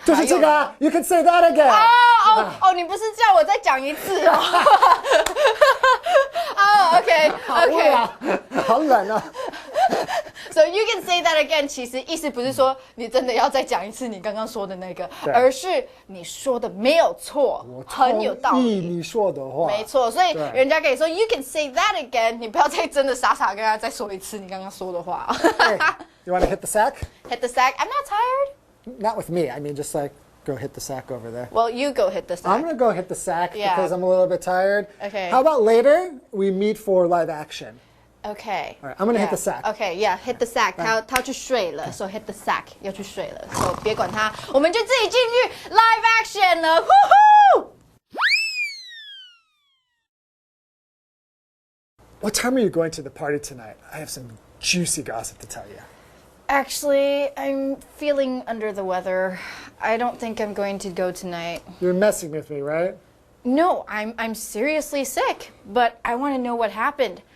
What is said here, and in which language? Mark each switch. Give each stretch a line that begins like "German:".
Chinese: 就是这个
English: ，You can say that again.
Chinese: 哦，你不是叫我再讲一次哦？
English: OK，
Chinese: 好冷啊！
English: So you can say that again，
Chinese: 其实意思不是说你真的要再讲一次你刚刚说的那个，而是你说的没有错，很有道理。你说的话没错，所以人家跟你说
English: you can say that again，
Chinese: 你不要再真的傻傻跟他再说一次你刚刚说的话。
English: You want to hit the sack? Hit the sack. I'm not tired. Not with me. I mean, just like go hit the sack over there. Well, you go hit the sack. I'm gonna go hit the sack because I'm a little bit tired. Okay. How about later we meet for live action? Okay. All right, I'm gonna hit the sack. Okay, yeah, hit the sack.
Chinese: 他要去睡了 ，
English: so hit the sack
Chinese: 要去睡了 ，so 别管他，我们就自己进去 live action 了，呼呼。
English: What time are you going to the party tonight? I have some juicy gossip to tell you. Actually, I'm feeling under the weather. I don't think I'm going to go tonight. You're messing with me, right? No, I'm seriously sick, but I want to know what happened.